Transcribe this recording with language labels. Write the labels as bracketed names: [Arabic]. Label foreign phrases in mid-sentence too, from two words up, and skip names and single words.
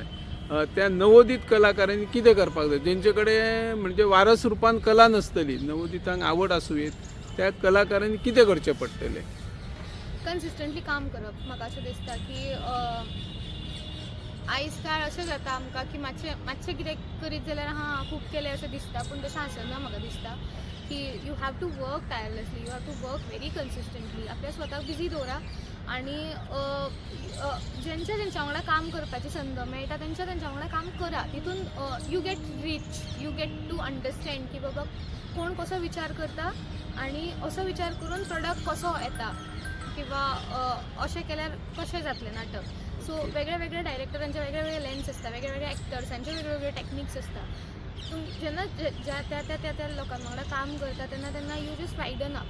[Konkani] त्या नवोदित कलाकारांनी कितें करपाक जाय? जेंचे कडेन म्हणजे वारस रुपान कला नसतली, नवोदितांक आवड आसूं येत, त्या कलाकारांनी कितें करचें पडटलें? कन्सिस्टंटली काम करप. म्हाका अशें दिसता की आयज काळ अशें जाता आमकां की मातशें कितें करीत जाल्यार हां खूब केलें अशें दिसता, पूण तशें आसना. म्हाका दिसता की [English] you have to work tirelessly, you have to work very consistently. [Konkani] आपल्या स्वताक बिजी दवरा आणि ज्यांच्या वांगडा काम करपाची संद मेळटा त्यांच्या वांगडा काम करा. तितून [English] you get rich, you get to understand [Konkani] की बाबा कोण कसो विचार करता आणि असो विचार करून प्रोडक्ट कसो येता किंवा अशें केल्यार कशें जातलें नाटक. सो वेगळ्या वेगळ्या डायरेक्टरांचे वेगळे वेगळे लेन्स आसता, वेगळे वेगळे एक्टर्सांचे वेगळे वेगळे टॅक्निक्स आसता. जेन्ना त्या लोकां वांगडा काम करता तेन्ना [English] you just widen up.